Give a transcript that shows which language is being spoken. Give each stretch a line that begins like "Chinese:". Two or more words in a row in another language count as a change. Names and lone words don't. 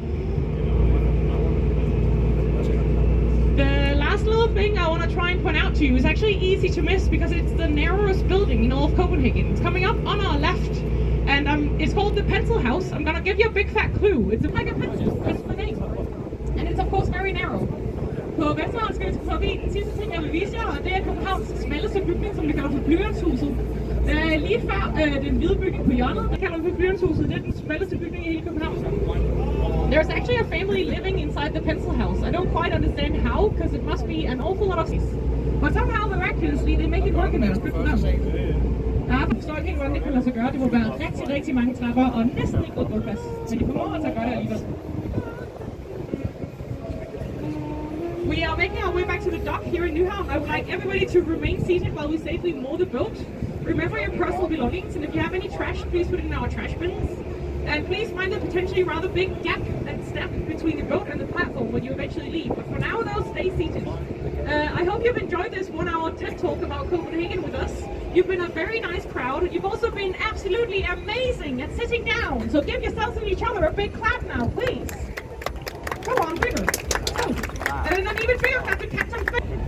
English: The last little thing I want to try and point out to you is actually easy to miss because it's the narrowest building in all of Copenhagen. It's coming up on our left. And it's called the Pencil House. I'm gonna give you a big fat clue. It's like a pencil, that's the name. And it's of course very narrow.
Danish: På venstre hånd skal vi forbi den sidste ting, jeg vil vise jer, og det er Københavns smalleste bygning, som vi kalder for Blyanthuset. Lige før den hvide bygning på hjørnet, der kalder vi for Blyanthuset. Det er den smalleste bygning i hele København.
English: There's actually a family living inside the Pencil House. I don't quite understand how, because it must be an awful lot of space. But somehow, miraculously, they make it work in there. Good for them.
Danish: Jeg forstår ikke helt, hvordan det kan lade sig gøre. Det må være rigtig mange trapper og næsten ikke noget gulvplads. Men de formår altså at gøre det alligevel.
English: We are making our way back to the dock here in Nyhavn. I would like everybody to remain seated while we safely moor the boat. Remember your personal belongings, and if you have any trash, please put it in our trash bins. And please mind the potentially rather big gap and step between the boat and the platform when you eventually leave. But for now, though, stay seated. I hope you've enjoyed this 1-hour TED Talk about Copenhagen with us. You've been a very nice crowd. You've also been absolutely amazing at sitting down. So give yourselves and each other a big clap now, please. Come on, bigger. Oh. And then even bigger clap to Captain Finn.